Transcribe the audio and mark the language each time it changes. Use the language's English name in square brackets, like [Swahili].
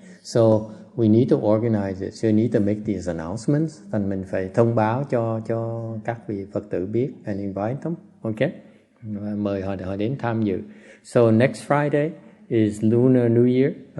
[English] So we need to organize it. So we need to make these announcements. [Vietnamese] Thành mình phải thông báo cho các vị Phật tử biết [English] and invite them. [Vietnamese] Okay. Mời họ đến tham dự. [English] So next Friday is Lunar New Year.